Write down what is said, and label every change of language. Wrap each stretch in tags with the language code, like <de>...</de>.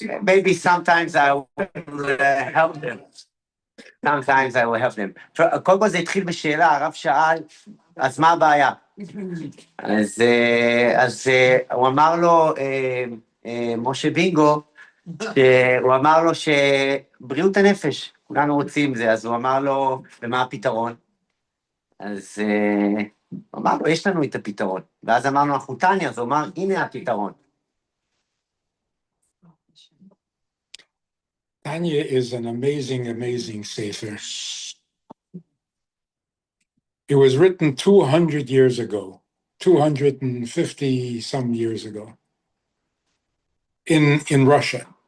<en>Maybe sometimes I will help them. Sometimes I will help them.</en> <he>קודם כל זה התחיל בשאלה, הרב שאל, אז מה הבעיה? אז הוא אמר לו, משה בינגו, הוא אמר לו שבריאות הנפש, כולנו רוצים זה, אז הוא אמר לו, ומה הפתרון? אז הוא אמר לו, יש לנו את הפתרון. ואז אמרנו, אנחנו תניא, אז הוא אמר, הנה הפתרון.</he> <en>Tanya is an amazing, amazing sefer. It was written 200 years ago, 250 some years ago, in Russia.</en>